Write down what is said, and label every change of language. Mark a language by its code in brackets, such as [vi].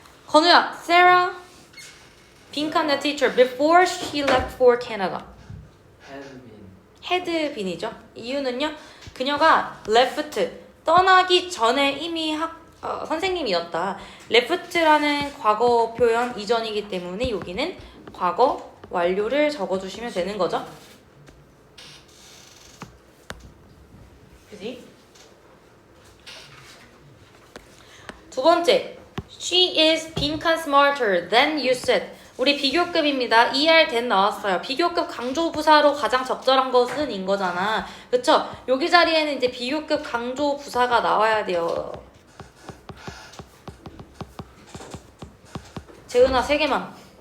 [en] 건우야, Sarah 빈칸 the teacher before she left for Canada. [ko] had been이죠. 이유는요. 그녀가 left 떠나기 전에 이미 선생님이었다. left라는 과거 표현 이전이기 때문에 여기는 과거 완료를 적어주시면 되는 거죠. 그지? 두 번째, [en] she is 빈칸 smarter than you said. [ko] 우리 비교급입니다. ER then 나왔어요. 비교급 강조부사로 가장 적절한 것은 인 거잖아. 그쵸? 여기 자리에는 이제 비교급 강조부사가 나와야 돼요. 재은아 3개만.